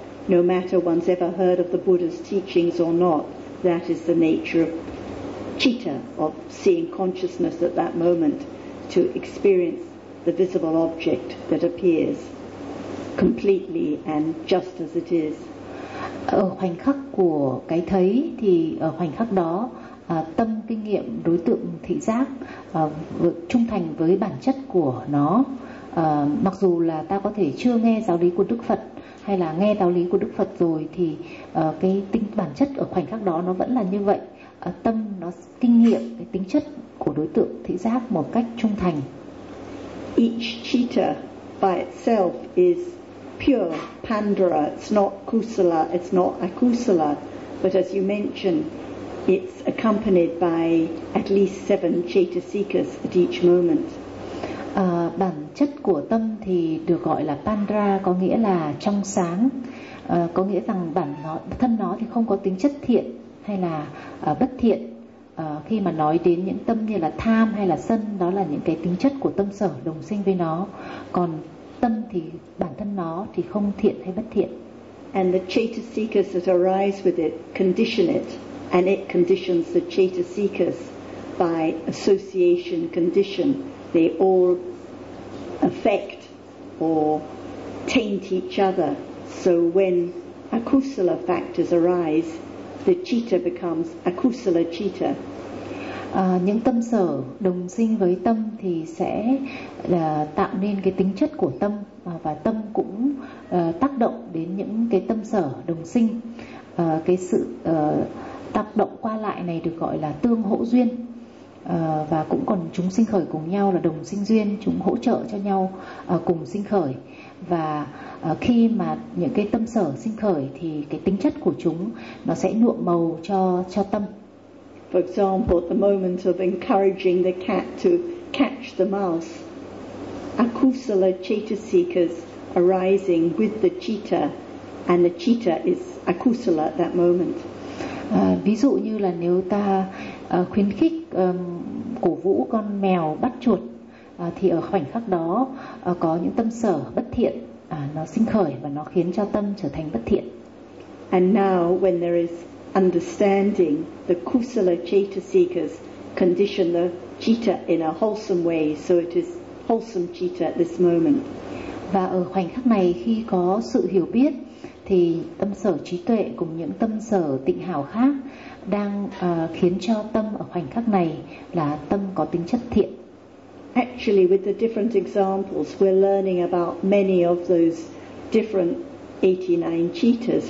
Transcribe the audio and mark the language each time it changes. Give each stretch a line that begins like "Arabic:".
English: No matter one's ever heard of the Buddha's teachings or not, that is the nature of citta, of seeing consciousness at that moment, to experience the visible object that appears completely and just as it is.
Vietnamese: Ở khoảnh khắc của cái thấy thì ở khoảnh khắc đó tâm kinh nghiệm đối tượng thị giác trung thành với bản chất của nó. Mặc dù là ta có thể chưa nghe giáo lý của Đức Phật hay là nghe giáo lý của Đức Phật rồi thì cái tính bản chất ở khoảnh khắc đó nó vẫn là như vậy. Tâm nó kinh nghiệm cái tính chất của đối tượng thị giác một cách trung thành.
English: Each citta by itself is pure pandara, it's not kusala, it's not akusala, but as you mentioned, it's accompanied by at least seven chetasikas at each moment.
Vietnamese: Bản chất của tâm thì được gọi là pandra, có nghĩa là trong sáng, có nghĩa rằng thân nó thì không có tính chất thiện hay là bất thiện. Khi mà nói đến những tâm như là tham hay là sân, đó là những cái tính chất của tâm sở đồng sinh với nó. Còn tâm thì bản thân nó thì không thiện hay bất thiện.
English: And the chetasikas that arise with it condition it, and it conditions the chetasikas by association condition. They all affect or taint each other. So when akusala factors arise, the citta becomes akusala citta.
Vietnamese: Những tâm sở đồng sinh với tâm thì sẽ tạo nên cái tính chất của tâm, và tâm cũng tác động đến những cái tâm sở đồng sinh. Cái sự tác động qua lại này được gọi là tương hỗ duyên. Và cũng còn chúng sinh khởi cùng nhau là đồng sinh duyên, chúng hỗ trợ cho nhau cùng sinh khởi. Và khi mà những cái tâm sở sinh khởi thì cái tính chất của chúng nó sẽ nhuộm màu cho tâm.
English: For example, at the moment of encouraging the cat to catch the mouse, akusala chetasikas arising with the citta, and the citta is akusala at that moment.
Vietnamese: Ví dụ như là nếu ta khuyến khích cổ vũ con mèo bắt chuột, thì ở khoảnh khắc đó có những tâm sở bất thiện nó sinh khởi và nó khiến cho tâm trở thành bất thiện.
English: And now when there is understanding, the kusala chetasikas condition the citta in a wholesome way, so it is wholesome citta at this moment.
Vietnamese: Và ở khoảnh khắc này khi có sự hiểu biết thì tâm sở trí tuệ cùng những tâm sở tịnh hảo khác đang khiến cho tâm ở khoảnh khắc này là tâm có tính chất thiện.
English: Actually, with the different examples, we're learning about many of those different 89 cittas.